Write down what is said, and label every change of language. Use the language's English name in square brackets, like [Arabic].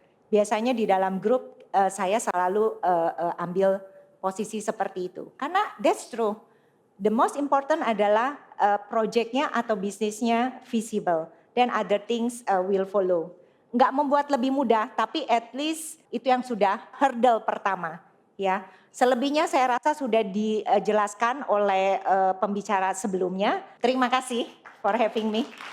[Indonesian] Biasanya di dalam grup saya selalu ambil posisi seperti itu. Karena [English] that's true. The most important [Indonesian] adalah projectnya atau bisnisnya visible. [English] Then other things will follow. [Indonesian] Nggak membuat lebih mudah, tapi [English] at least [Indonesian] itu yang sudah hurdle pertama. Ya. Selebihnya saya rasa sudah dijelaskan oleh pembicara sebelumnya. Terima kasih [English] for having me.